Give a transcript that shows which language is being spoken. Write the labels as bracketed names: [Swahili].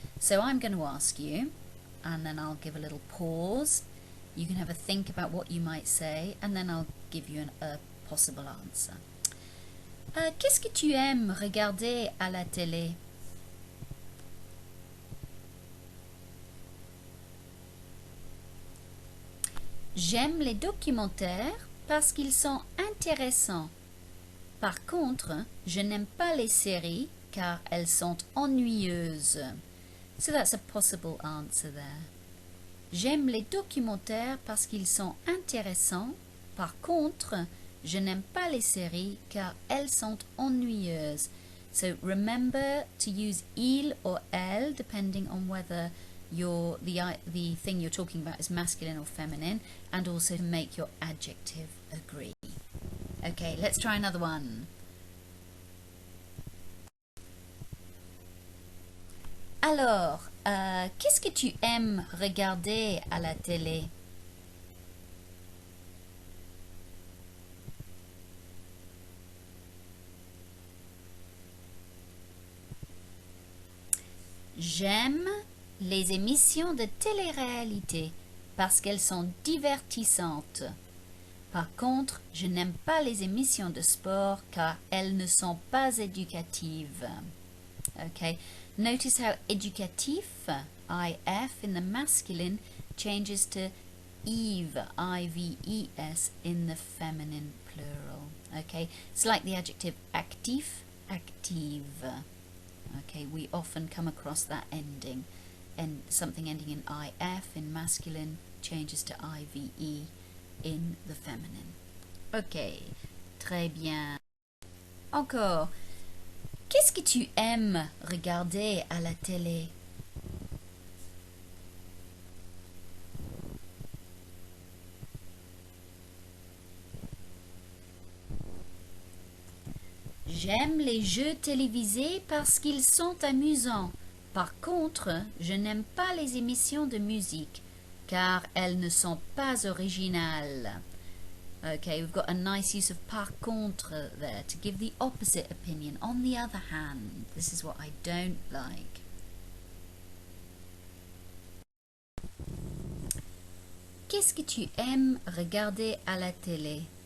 [English] So I'm going to ask you, and then I'll give a little pause. You can have a think about what you might say, and then I'll give you a possible answer. [French] Qu'est-ce que tu aimes regarder à la télé? J'aime les documentaires parce qu'ils sont intéressants. Par contre, je n'aime pas les séries car elles sont ennuyeuses. [English] So that's a possible answer there. [French] J'aime les documentaires parce qu'ils sont intéressants. Par contre, je n'aime pas les séries car elles sont ennuyeuses. [English] So remember to use il or elle depending on whether the thing you're talking about is masculine or feminine, and also to make your adjective agree. Okay, let's try another one. [French] Alors, qu'est-ce que tu aimes regarder à la télé? J'aime les émissions de télé-réalité parce qu'elles sont divertissantes. Par contre, je n'aime pas les émissions de sport car elles ne sont pas éducatives. [English] Okay, notice how éducatif, IF in the masculine, changes to Eve, IVES in the feminine plural. Okay, it's like the adjective actif, active. Okay, we often come across that ending, and something ending in IF in masculine changes to IVE in the feminine. [French] Ok, très bien. Encore. Qu'est-ce que tu aimes regarder à la télé? J'aime les jeux télévisés parce qu'ils sont amusants. Par contre, je n'aime pas les émissions de musique car elles ne sont pas originales. [English] Okay, we've got a nice use of par contre there to give the opposite opinion. On the other hand, this is what I don't like. [French] Qu'est-ce que tu aimes regarder à la télé?